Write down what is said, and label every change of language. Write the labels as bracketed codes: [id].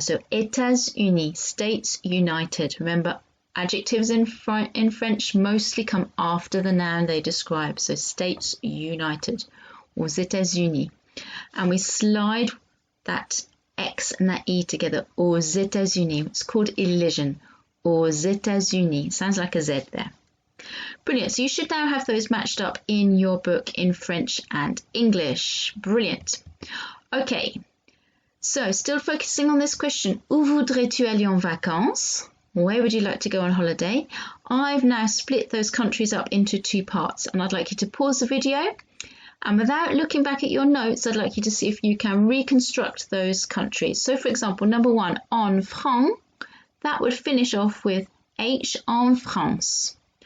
[en] So États-Unis, States United. Remember, adjectives in French mostly come after the noun they describe. So States United, [fr] aux États-Unis. [en] And we slide that X and that E together, [fr] aux États-Unis. [en] It's called elision, [fr] aux États-Unis. [en] Sounds like a Z there. Brilliant. So you should now have those matched up in your book in French and English. Brilliant. Okay. So still focusing on this question, [fr] où voudrais-tu aller en vacances? [en] Where would you like to go on holiday? I've now split those countries up into 2 parts, and I'd like you to pause the video, and without looking back at your notes, I'd like you to see if you can reconstruct those countries. So for example, number 1, [fr] en France, [en] that would finish off with H en France.